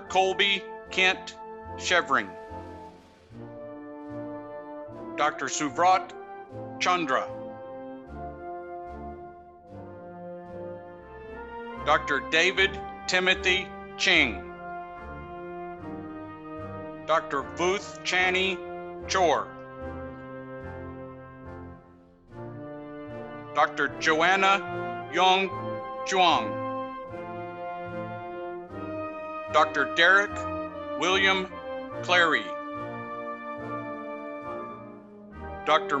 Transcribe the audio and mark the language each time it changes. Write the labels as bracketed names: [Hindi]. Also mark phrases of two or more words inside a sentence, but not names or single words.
[English] Colby Kent Chevring, Dr. Suvrat Chandra, Dr. David Timothy Ching, Dr. Vuth Chani Chor, Dr. Joanna Yong Chuang, Dr. Derek William Clary, Dr.